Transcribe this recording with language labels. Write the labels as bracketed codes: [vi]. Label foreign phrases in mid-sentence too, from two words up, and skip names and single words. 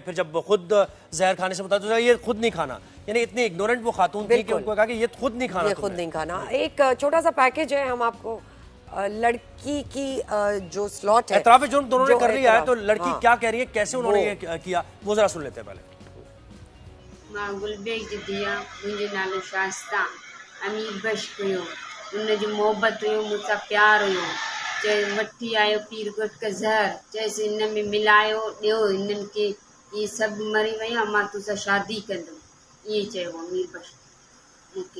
[ur] پھر جب خود زہر کھانے سے بتا تو یہ خود نہیں کھانا, یعنی اتنی اگنورنٹ وہ خاتون تھی کہ ان کو کہا کہ یہ خود نہیں کھانا, یہ خود نہیں کھانا. ایک چھوٹا سا پیکج ہے, ہم آپ کو لڑکی کی جو سلاٹ ہے, اعتراف جرم دونوں نے کر لیا ہے, تو لڑکی کیا کہہ رہی ہے, کیسے انہوں نے یہ کیا, وہ ذرا سن لیتے ہیں پہلے. [sd] मां गुलबेग जदी आहे, मुंहिंजो नालो शास्ता. अमीर बख्श हुयो, उन जो मोहबत हुयो, मूंसां प्यार हुयो. चए वठी आयो पीर घोट का ज़हर, चएसि हिन में मिलायो ॾियो हिननि खे, इहे सभु मरी विया, मां तोसां शादी कंदुमि, ईअं चयो अमीर बख्श मूंखे.